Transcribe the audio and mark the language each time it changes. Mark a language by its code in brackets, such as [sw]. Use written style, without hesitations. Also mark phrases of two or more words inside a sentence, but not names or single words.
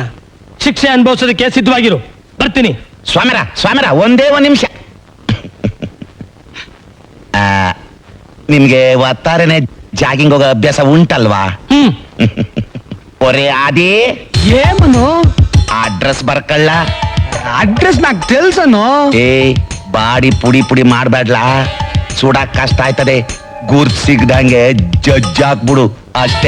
[kn] ಶಿಕ್ಷೆ ಅನುಭವಿಸೋದಕ್ಕೆ ಸಿದ್ಧವಾಗಿರು, ಬರ್ತೀನಿ. ಸ್ವಾಮ್ಯರ ಒಂದೇ ಒಂದ್ ನಿಮಿಷ. ನಿಮ್ಗೆ ಒತ್ತಾರೆನೆ ಜಾಗಿಂಗ್ ಹೋಗೋ ಅಭ್ಯಾಸ ಉಂಟಲ್ವಾ? [te] ఒరే ఆది, ఏమను [kn] ಅಡ್ರೆಸ್ ಬರ್ಕಳ್ಳ. [te] అడ్రస్ నాకు తెలుసను. [kn] ಏ, ಬಾಡಿ ಪುಡಿ ಪುಡಿ ಮಾಡ್ಬೇಡ್ಲಾ, ಸುಡಕ್ ಕಷ್ಟ ಆಯ್ತದೆ. ಗುರ್ತ್ ಸಿಗ್ದಂಗೆ ಜಜ್ಜಾಕ್ಬಿಡು ಅಷ್ಟೇ.